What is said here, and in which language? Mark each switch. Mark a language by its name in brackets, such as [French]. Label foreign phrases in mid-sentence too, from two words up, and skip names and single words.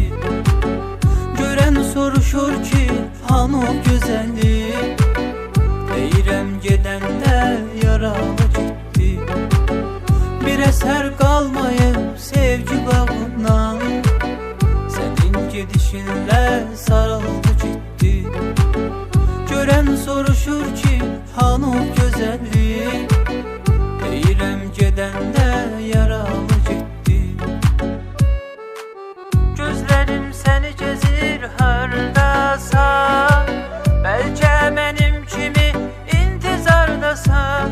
[Azerbaijani] Gören soruşur ki han o güzellik. Deyirəm gedəndə yaralı gitti. [Turkish] Bir eser kalmayıp sevgi bağından. Senin gidişinle sarıldı gitti. [Azerbaijani] Gören soruşur ki han o güzellik. Deyirəm gedəndə yaralı getdi. Gözlərim səni gəzir hardasan. Bəlkə mənim kimi intizardasan.